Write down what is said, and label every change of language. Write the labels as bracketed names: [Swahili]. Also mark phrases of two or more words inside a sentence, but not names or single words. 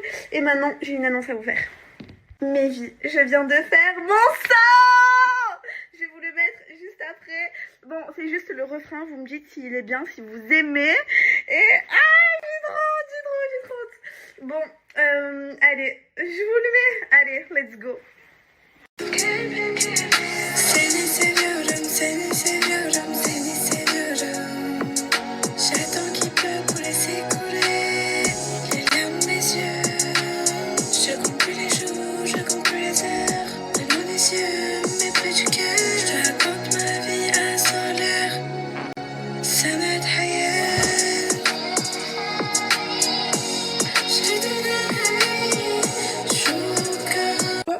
[French] Et maintenant, j'ai une annonce à vous faire. Mes vies, je viens de faire mon sang! Je vais vous le mettre juste après. Bon, c'est juste le refrain, vous me dites s'il est bien, si vous aimez. Et j'ai trop hâte. Bon, allez, je vous le mets. Allez, [English] let's go. [Turkish] Seni seviyorum, seni seviyorum, seni seviyorum. [French] J'attends qu'il pleut pour laisser couler les larmes des yeux. Je compte plus les jours, je compte plus les heures. Mais loin des yeux, mais près du cœur. Je te raconte ma vie à 100 l'heure. سنة حياة Je te donne jour que